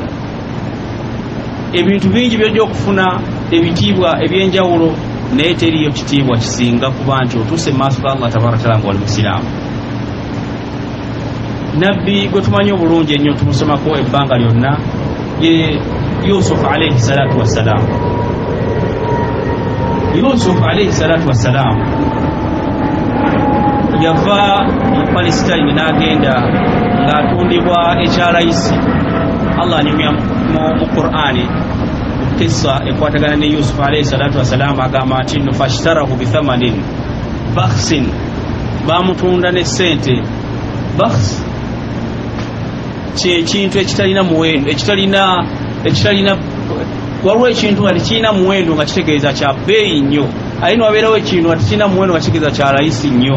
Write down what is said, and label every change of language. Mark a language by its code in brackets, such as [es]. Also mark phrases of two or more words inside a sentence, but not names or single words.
[lg] Ebintu bingi by'ojja okufuna ebitiibwa eby'enjawulo, naye teriyo kitiibwa kisinga kuba nti otuuse mu maaso ga Allah [ar] تبارك تعالى [lg] ng'oli Musiraamu. Nabbi gwe tumanyi obulungi ennyo tumusomako ebbanga lyonna ye Yusuf [ar] عليه الصلاة والسلام. [lg] Yusuf [ar] عليه الصلاة والسلام [lg] yava mu Palestine n'agenda ng'atundibwa ekyalayisi. Allah anyumya mu Qur'ani kissa ekwatagana ne Yusuf [ar] عليه الصلاة والسلام, [lg] agamba nti nno [ar] فاشتروه بثمن بخس, [lg] bamutunda ne ssente. Bakhs kyekintu ekitalina muwendo, ekitalina waliwo ekintu nga tekirina muwendo nga kitegeeza kya bbeeyi nnyo, ate niwabeerawo ekintu nga tekirina muwendo nga kitegeeza kya layisi nnyo.